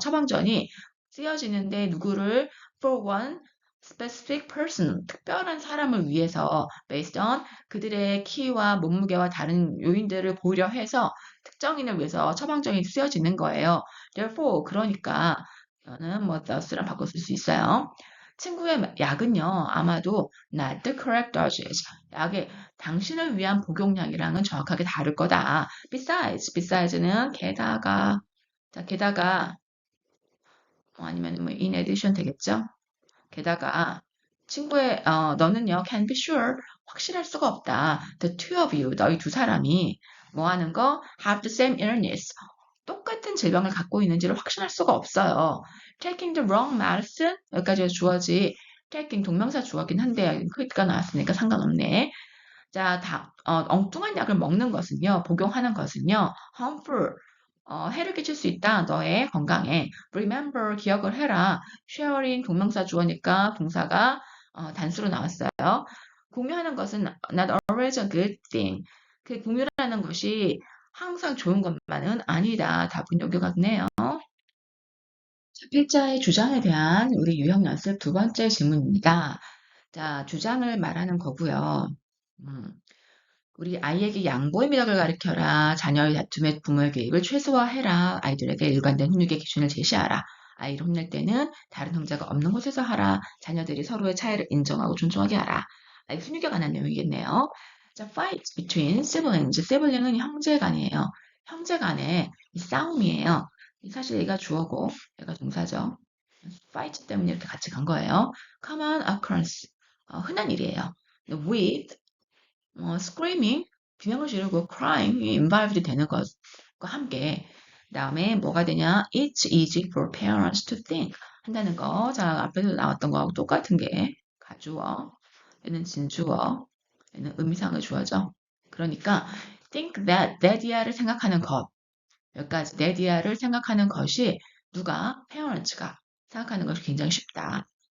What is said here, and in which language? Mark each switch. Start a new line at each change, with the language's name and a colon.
Korean: 처방전이 쓰여지는데 누구를
English: for one specific person,
Korean: 특별한 사람을 위해서 based on 그들의 키와 몸무게와 다른 요인들을 고려해서 특정인을 위해서 처방전이 쓰여지는 거예요. Therefore, 그러니까 이거는 뭐 thus랑 바꿔 쓸 수 있어요. 친구의 약은요, 아마도
English: not the correct dosage.
Korean: 약의 당신을 위한 복용량이랑은 정확하게 다를 거다. besides는 게다가, 자, 게다가, 아니면 뭐 in addition 되겠죠? 게다가, 너는요,
English: can be sure,
Korean: 확실할 수가 없다.
English: The two of you,
Korean: 너희 두 사람이 뭐 하는 거?
English: have the same illness.
Korean: 똑같은 질병을 갖고 있는지를 확신할 수가 없어요.
English: taking the wrong medicine
Korean: 여기까지 주어지 taking 동명사 주어긴 한데 could가 나왔으니까 상관없네. 자, 엉뚱한 약을 먹는 것은요, 복용하는 것은요, harmful 해를 끼칠 수 있다. 너의 건강에. remember 기억을 해라. sharing 동명사 주어니까 동사가 단수로 나왔어요. 공유하는 것은
English: not always a good thing.
Korean: 그 공유라는 것이 항상 좋은 것만은 아니다. 답은 여기 같네요. 자, 필자의 주장에 대한 우리 유형 연습 두 번째 질문입니다. 자, 주장을 말하는 거고요. 음, 우리 아이에게 양보의 미덕을 가르쳐라. 자녀의 다툼에 부모의 개입을 최소화해라. 아이들에게 일관된 훈육의 기준을 제시하라. 아이를 혼낼 때는 다른 형제가 없는 곳에서 하라. 자녀들이 서로의 차이를 인정하고 존중하게 하라. 아이 훈육에 관한 내용이겠네요.
English: 자, fight between siblings.
Korean: sibling은 형제 간이에요. 형제 간의 이 싸움이에요. 사실 얘가 주어고 얘가 동사죠. fight 때문에 이렇게 같이 간 거예요. common occurrence. 흔한 일이에요. with screaming, 비명을 지르고 crying이 involved 되는 것과 함께 그다음에 뭐가 되냐?
English: It's easy for parents to think
Korean: 한다는 거. 자, 앞에서 나왔던 거하고 똑같은 게 가주어, 얘는 진주어, 얘는 의미상의 주어죠. 그러니까 think that, that이야를 생각하는 것. 여기까지 dad야를 생각하는 것이 누가? parents가 생각하는 것이 굉장히 쉽다.